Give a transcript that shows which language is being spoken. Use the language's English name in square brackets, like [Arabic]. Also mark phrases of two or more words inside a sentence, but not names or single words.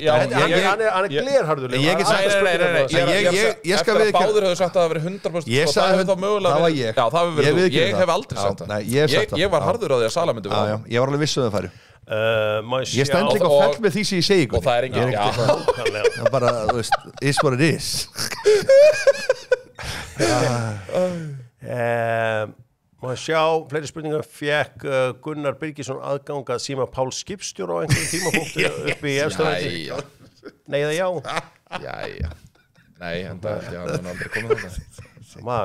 [Icelandic] Hann er glerharður liður. Ég skal við ekki... Báðir hefur sagt að það verið 100%. Það var ég. Já, það hefur verið þú. Ég hef aldrei sagt það. Ég var harður á því að Sala myndi vera. Ég var alveg viss um það færi. Ég stend líka og fell með því sem ég segi ykkur. Og það er engin... Það er bara, þú veist, [English] is what it is. [Icelandic] Má sjá, fleiri spurningar. Fékk Gunnar Birgisson aðgang að síma Pál skipstjóra á einhverjum tímapunkti upp í efstafætti? Nei eða já? Jæja. Nei, en það held ég að hann aldrei komið þarna.